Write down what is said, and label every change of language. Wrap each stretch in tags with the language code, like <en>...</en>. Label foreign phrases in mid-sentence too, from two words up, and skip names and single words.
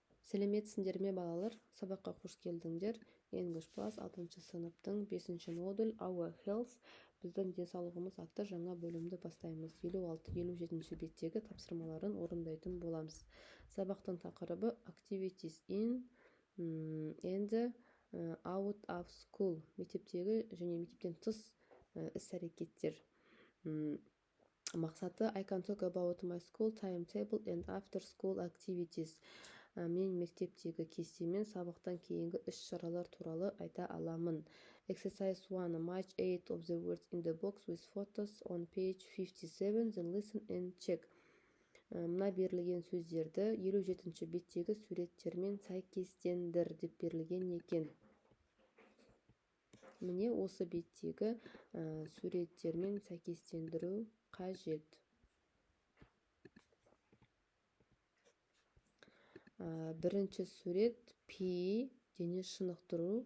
<kk>Сәлеметсіңдер ме балалар? Сабаққа қош келдіңдер. English Plus 6 сыныптың 5 модуль Our Health, біздің денсаулығымыз атты жаңа бөлімді бастаймыз. 56-57 беттегі тапсырмаларын орындайтын боламыз. Сабақтың тақырыбы</kk> <en>Activities in and out of school.</en> <kk>Мектептегі және мектептен тыс іс-әрекеттер. Мақсаты</kk> <en>I can talk about my school timetable and after school activities.</en> <kk>Мен мектептегі кестемен сабақтан кейінгі іс-шаралар туралы айта аламын.</kk> <en>Exercise 1. Match 8 of the words in the box with photos on page 57. Then listen and check.</en> <kk>Мына берілген сөздерді 57-ші беттегі суреттермен сәйкестендір деп берілген екен. Міне осы беттегі суреттермен сәйкестендіру қажет. Бірінші сурет P, дене шынықтыру.</kk>